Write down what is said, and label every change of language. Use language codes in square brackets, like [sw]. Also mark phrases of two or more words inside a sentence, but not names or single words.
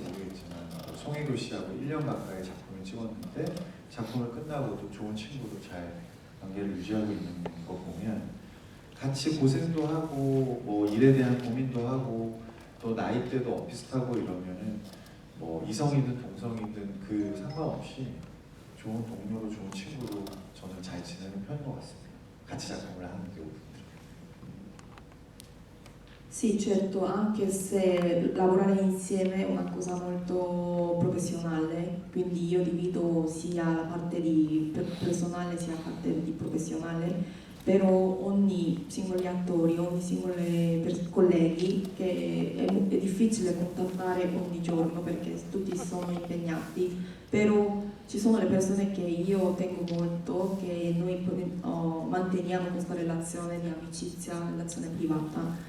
[ko] 모르겠지만 송혜교 씨하고 1년 가까이 작품을 찍었는데 작품을 끝나고도 좋은 친구로 잘 관계를 유지하고 있는 거 보면 같이 고생도 하고 뭐 일에 대한 고민도 하고 또 나이대도 비슷하고 이러면은 뭐 이성이든 동성이든 그 상관없이 좋은 동료로 좋은 친구로 저는 잘 지내는 편인 것 같습니다. 같이 작품을 하는 경우들. [it] Sì, certo, anche se lavorare insieme è una cosa molto professionale, quindi io divido sia la parte di personale sia la parte di professionale, però ogni singoli attori, ogni singoli colleghi che è difficile contattare ogni giorno perché tutti sono impegnati, però ci sono le persone che io tengo molto, che noi manteniamo questa relazione di amicizia, relazione privata.